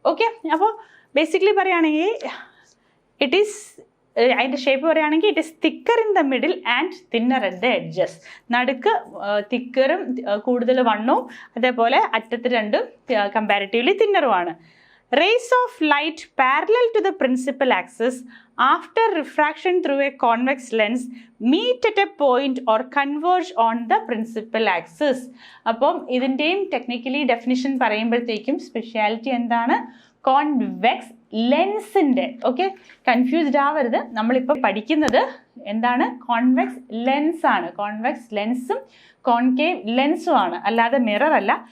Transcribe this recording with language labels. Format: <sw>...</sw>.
<ml>Okay, അപ്പോൾ basically പറയുകയാണെങ്കിൽ</ml> <en>it is,</en> <ml>അതിൻ്റെ ഷേപ്പ് പറയുകയാണെങ്കിൽ</ml> <en>It is thicker in the middle and thinner at the edges.</en> <ml>നടുക്ക് തിക്കറും കൂടുതൽ വണ്ണവും അതേപോലെ അറ്റത്ത് 2 comparatively തിന്നറുമാണ്.</ml> <en>Rays of light parallel to the principal axis after refraction through a convex lens meet at a point or converge on the principal axis.</en> <ml>അപ്പം ഇതിൻ്റെയും technically definition പറയുമ്പോഴത്തേക്കും speciality എന്താണ്, convex ലെൻസിൻ്റെ. Okay, confused ആവരുത്. നമ്മളിപ്പോൾ പഠിക്കുന്നത് എന്താണ്, convex ലെൻസാണ്. Convex ലെൻസും concave ലെൻസും ആണ്, അല്ലാതെ മിറർ അല്ല.</ml>